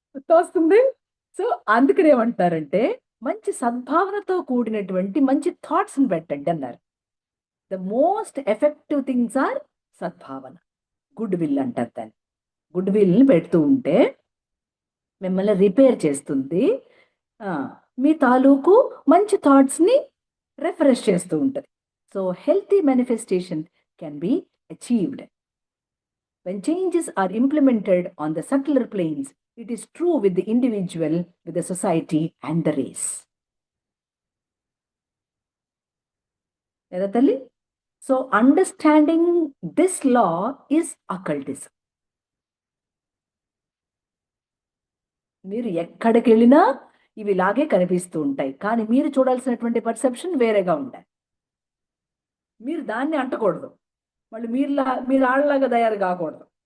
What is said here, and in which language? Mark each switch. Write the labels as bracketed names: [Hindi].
[Telugu] తోస్తుంది. So అందుకని ఏమంటారంటే మంచి సద్భావనతో కూడినటువంటి మంచి థాట్స్ని పెట్టండి అన్నారు. [English] the most effective things are సద్భావన, goodwill [Telugu] అంటారు దాన్ని. గుడ్ విల్ని పెడుతూ ఉంటే మిమ్మల్ని రిపేర్ చేస్తుంది. ఆ, మీ తాలూకు మంచి థాట్స్ని రిఫ్రెష్ చేస్తూ ఉంటుంది. [English] So healthy manifestation can be achieved when changes are implemented on the subtler planes. It is true with the individual, with the society and the race. [Telugu] Eda talli? [English] So understanding this law is occultism. [Telugu] మీరు ఎక్కడికి వెళ్ళినా ఇవి ఇలాగే కనిపిస్తూ ఉంటాయి, కానీ మీరు చూడాల్సినటువంటి పర్సెప్షన్ వేరేగా ఉంటాయి. మీరు దాన్ని అంటకూడదు, మళ్ళీ మీరు ఆళ్ళలాగా తయారు కాకూడదు.